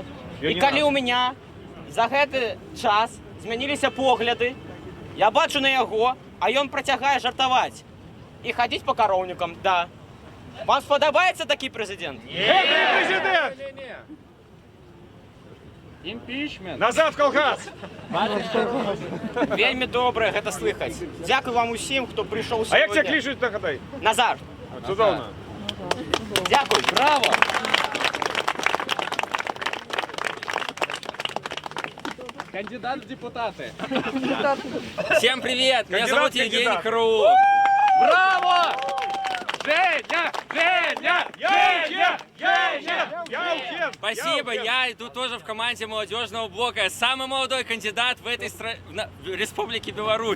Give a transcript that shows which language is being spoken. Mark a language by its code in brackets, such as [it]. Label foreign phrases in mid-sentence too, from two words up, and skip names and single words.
[be] І калі ў меня за гэты час змяніліся погляды, я бачу на яго, а ён працягае жартаваць. І хадзіць па кароўнікам, да. Вам спадабаецца такі прэзідэнт? Гэты прэзідэнт! Импичмент. [ru] Назад в колгас! [be] Вельмі добра гэта слыхаць. Дзякую вам усім, хто прыйшоў [uk] А як тебе кличуть нагадай? Назар. [be] Цудоўна. [uk] Дякую, браво! [ru] Кандидат в депутаты. Всем привет! Меня зовут Евгений Кандидат. Крылов. Браво! Женя! Женя! Женя! Женя! Яухен! Спасибо, я иду тоже в команде молодежного блока. Я самый молодой кандидат в этой в Республике Беларусь.